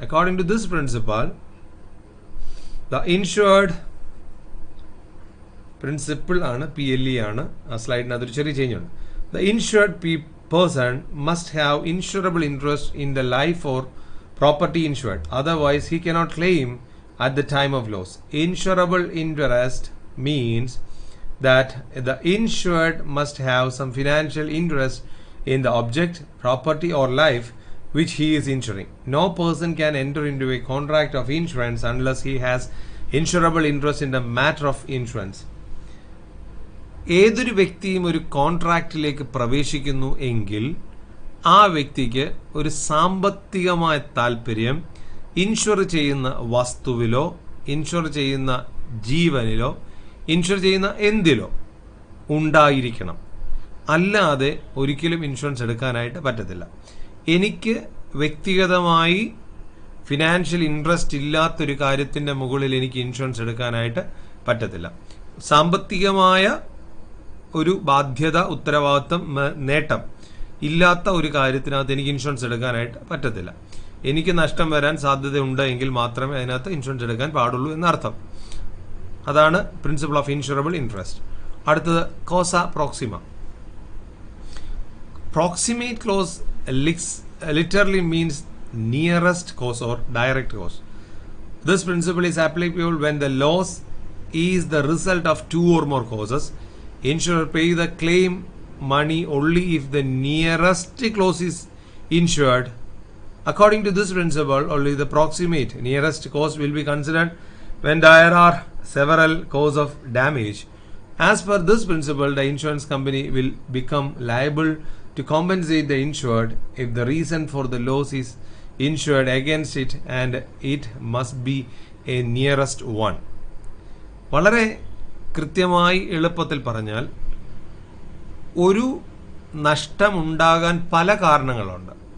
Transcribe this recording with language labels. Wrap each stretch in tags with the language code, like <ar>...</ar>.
<en>according to this principle, the insured principle</en> <ml>ആണ്, PLE ആണ്. ആ സ്ലൈഡിന് അതൊരു ചെറിയ ചേഞ്ച് ഉണ്ട്.</ml> <en>The insured person must have insurable interest in the life or property insured, otherwise he cannot claim at the time of loss. Insurable interest means that the insured must have some financial interest in the object, property or life which he is insuring. No person can enter into a contract of insurance unless he has insurable interest in the matter of insurance.</en> <ml>ഏതൊരു വ്യക്തിയും ഒരു കോൺട്രാക്റ്റിലേക്ക് പ്രവേശിക്കുന്നു എങ്കിൽ ആ വ്യക്തിക്ക് ഒരു സാമ്പത്തികമായ താല്പര്യം ഇൻഷുർ ചെയ്യുന്ന വസ്തുവിലോ ഇൻഷുർ ചെയ്യുന്ന ജീവനിലോ ഇൻഷുർ ചെയ്യുന്ന എന്തിലോ ഉണ്ടായിരിക്കണം. അല്ലാതെ ഒരിക്കലും ഇൻഷുറൻസ് എടുക്കാനായിട്ട് പറ്റത്തില്ല. എനിക്ക് വ്യക്തിഗതമായി ഫിനാൻഷ്യൽ ഇൻട്രസ്റ്റ് ഇല്ലാത്തൊരു കാര്യത്തിൻ്റെ മുകളിൽ എനിക്ക് ഇൻഷുറൻസ് എടുക്കാനായിട്ട് പറ്റത്തില്ല. സാമ്പത്തികമായ ഒരു ബാധ്യത, ഉത്തരവാദിത്തം, നേട്ടം ഇല്ലാത്ത ഒരു കാര്യത്തിനകത്ത് എനിക്ക് ഇൻഷുറൻസ് എടുക്കാനായിട്ട് പറ്റത്തില്ല. എനിക്ക് നഷ്ടം വരാൻ സാധ്യതയുണ്ട് എങ്കിൽ മാത്രമേ അതിനകത്ത് ഇൻഷുറൻസ് എടുക്കാൻ പാടുള്ളൂ എന്നർത്ഥം. അതാണ് പ്രിൻസിപ്പിൾ ഓഫ് ഇൻഷുറബിൾ ഇൻട്രസ്റ്റ്. അടുത്തത് Kosa Proxima.</ml> <en>Proximate clause literally means nearest cause or direct cause. This principle is applicable when the loss is the result of two or more causes. Insurer pay the claim money only if the nearest cause is insured. According to this principle, only the proximate nearest cause will be considered when there are several causes of damage. As per this principle, the insurance company will become liable to compensate the insured if the reason for the loss is insured against it and it must be a nearest one.</en> <ml>വളരെ കൃത്യമായി എളുപ്പത്തിൽ പറഞ്ഞാൽ, ഒരു നഷ്ടമുണ്ടാകാൻ പല കാരണങ്ങളുണ്ട്.</ml>